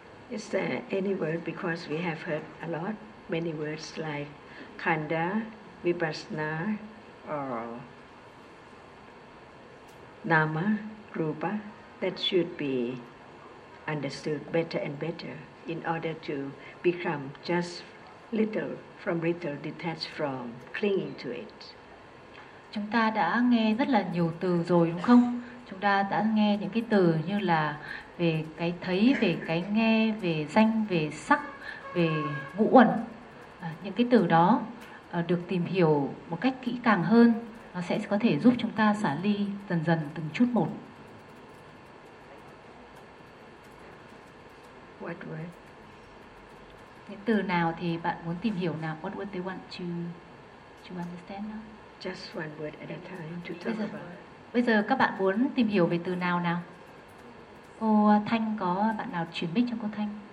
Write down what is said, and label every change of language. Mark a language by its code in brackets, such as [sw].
[en] Is there any word, because we have heard a lot, many words like khandha, vipassana, or nama, rupa, that should be understood better and better in order to become just little from little detached from clinging to it. [vi] Chúng ta đã nghe rất là nhiều từ rồi đúng không? Chúng ta đã nghe những cái từ như là về cái thấy, về cái nghe, về danh, về sắc, về ngũ uẩn. Những cái từ đó được tìm hiểu một cách kỹ càng hơn, nó sẽ có thể giúp chúng ta xả ly dần dần từng chút một. [en] What word? [vi] Những từ nào thì bạn muốn tìm hiểu nào? [en] What word do you want to understand now? Just one word at a time to talk about. [vi] Bây giờ các bạn muốn tìm hiểu về từ nào nào? Cô Thanh, có bạn nào chuyển mic cho cô Thanh?